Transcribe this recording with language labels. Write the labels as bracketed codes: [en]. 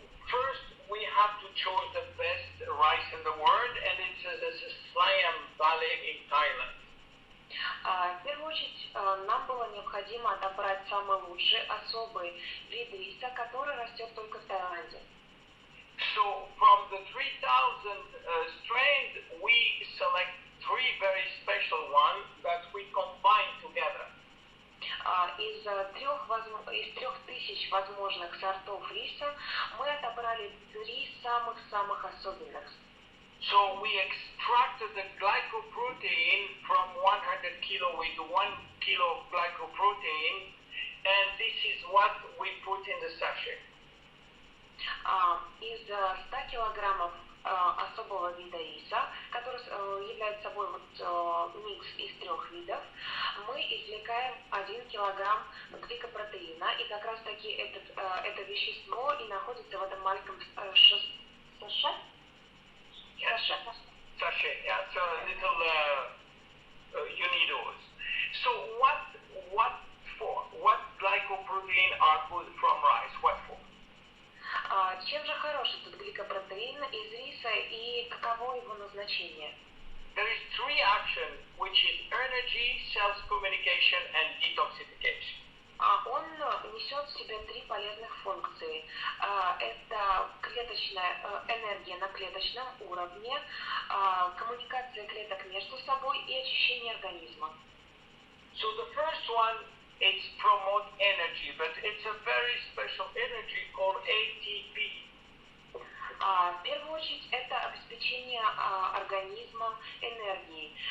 [en] First, we have to choose the best rice in the world, and it's Amzallag in Thailand. [ru] В первую очередь, нам было необходимо отобрать самый лучший особый вид риса, который растет только в Таиланде. [en] So from the 3,000 strains, we select three very special ones that we combine together. [ru] Из 3000 возможных сортов риса мы отобрали три самых особенных. [en] So we extracted the glycoprotein from 100 kilo with 1 kilo of glycoprotein, and this is what we put in the sachet. [ru] Из 100 килограммов особого вида риса, который является собой микс из трех видов, мы извлекаем 1 килограмм гликопротеина, и как раз таки это вещество и находится в этом маленьком саше. [en] Sachet, yeah, so little unidos. So what for? What glycoprotein are good from rice? What for? [ru] Чем же хорош этот гликопротеин из риса и каково его назначение? [en] There is three actions, which is energy, cells communication, and detoxification. [ru] Он несет в себе три полезных функции. Это клеточная энергия на клеточном уровне, коммуникация клеток между собой и очищение организма. [en] So the first one is promote energy, but it's a very special energy called ATP. [ru] В первую очередь это обеспечение организма энергией.